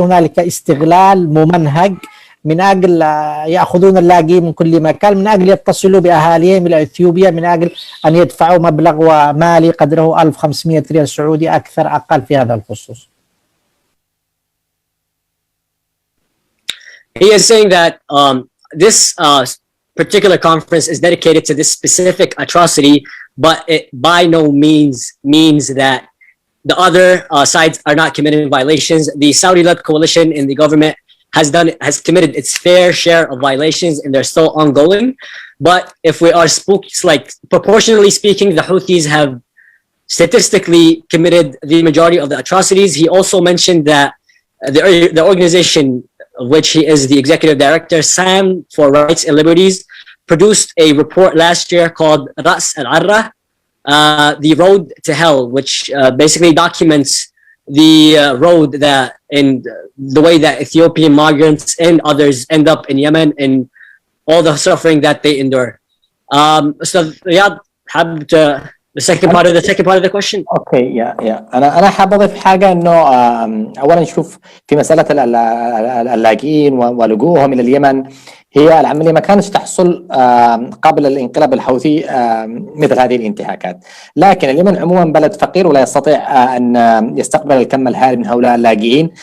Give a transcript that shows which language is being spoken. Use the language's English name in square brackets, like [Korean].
[Arabic] هنالك استغلال ممنهج من أجل يأخذون اللاجئين من كل مكان، من أجل يتصلوا بأهاليهم إلى إثيوبيا، من أجل أن يدفعوا مبلغ مالي قدره 1500 ريال سعودي أكثر أقل في هذا الخصوص. [English] He is saying that this particular conference is dedicated to this specific atrocity, but it by no means that the other sides are not committing violations. The Saudi-led coalition in the government has committed its fair share of violations, and they're still ongoing. But if we are proportionally speaking, the Houthis have statistically committed the majority of the atrocities. He also mentioned that the organization of which he is the executive director, SAM for Rights and Liberties, produced a report last year called Ras al-Arra, the Road to Hell, which basically documents the road that and the way that Ethiopian migrants and others end up in Yemen and all the suffering that they endure. So Riyad, the second part of the question. [Arabic] اوكي يا انا حاب اضيف حاجه انه اولا نشوف في مساله اللاجئين ولجوءهم الى اليمن، هي العمليه ما كانتش تحصل قبل الانقلاب الحوثي مثل هذه الانتهاكات، لكن اليمن عموما بلد فقير ولا يستطيع ان يستقبل الكم الهائل من هؤلاء اللاجئين.